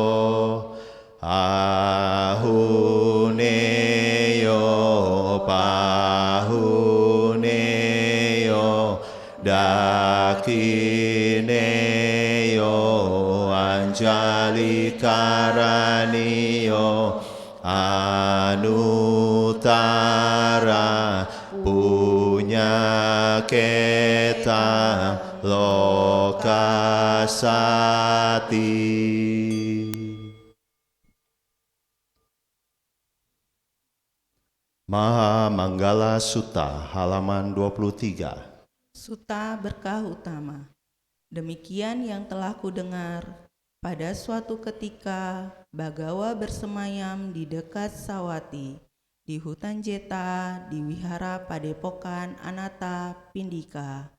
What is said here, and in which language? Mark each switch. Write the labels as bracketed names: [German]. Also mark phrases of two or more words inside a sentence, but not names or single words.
[Pali] Ahuneyo Pahuneyo Dakineyo Anjali Karaniyo Anutara Punya Keta Lokasati. [Indonesian] Maha Manggala Sutta halaman 23. Sutta berkah utama. Demikian yang telah kudengar. Pada suatu ketika, Bagawa bersemayam di dekat Sawati, di hutan Jeta, di wihara Padepokan Anatta Pindika.